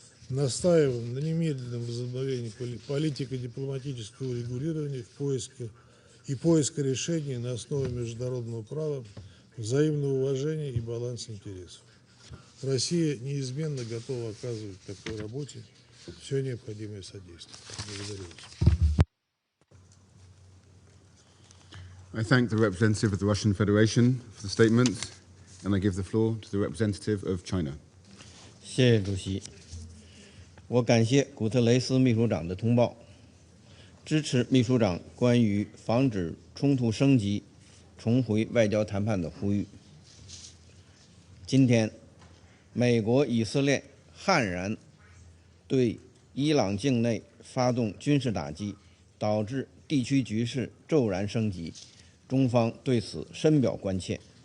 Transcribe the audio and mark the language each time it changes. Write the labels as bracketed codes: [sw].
[ru] Настаиваем на немедленном возобновлении политико-дипломатического регулирования и поиска решений на основе международного права, взаимного уважения и баланса интересов. Россия неизменно готова оказывать в такой работе все необходимое содействие. Благодарю вас. [en] I thank the representative of the Russian Federation for the statement. and I give the floor to the representative of China. [zh] 谢谢主席。我感谢古特雷斯秘书长的通报，支持秘书长关于防止冲突升级、重回外交谈判的呼吁。今天，美国、以色列悍然对伊朗境内发动军事打击，导致地区局势骤然升级，中方对此深表关切。